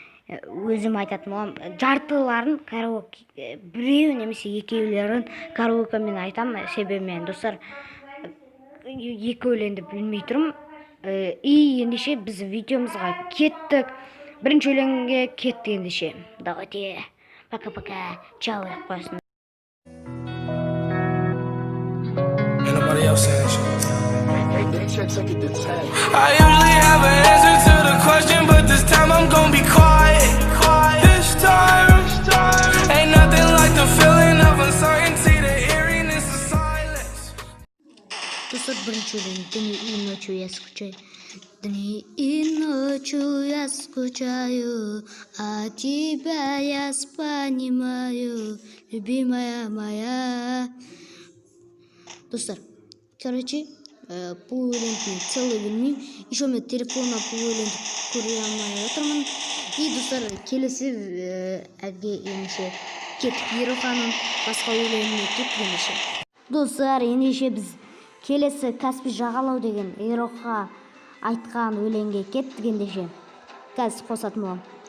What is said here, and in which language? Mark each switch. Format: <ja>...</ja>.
<kk>Өзім айтатын болам. Жартыларын караоке, біреу немесе екеулерін караокемен айтам. Себебі мен достар екі өлеңді білмей тұрмын. Ендеше біз видеомызға кеттік. Бірінші өлеңге кеттік ендеше.</kk> <ru>Давайте. Пока-пока. Чао,</ru> <kk>қойсын.</kk> <en>Nobody else saying shit. I usually have an answer to the question, but this time I'm gonna be quiet. This time, ain't nothing like the feeling of uncertainty, the eeriness of silence.</en> <kk>Достар, бірінші өлең.</kk> <ru>Дни и ночью я скучаю. Дни и ночью я скучаю, а тебя я понимаю, любимая моя.</ru> <kk>Достар,</kk> <ru>короче,</ru> <kk>бұл өлеңді</kk> <ru>целый</ru> <kk>білмеймін.</kk> <ru>Еще</ru> <kk>мен телефонна бұл өлеңді көре алмай отырмын.</kk> <ru>И</ru> <kk>достар, келесі әлге ендеше кеттік. Ероханның басқа өлеңіне кеттік ендеше. Достар, ендеше біз келесі Каспий жағалау деген Ероха айтқан өлеңге кеттік ендеше. Қазір қосатын болам.</kk>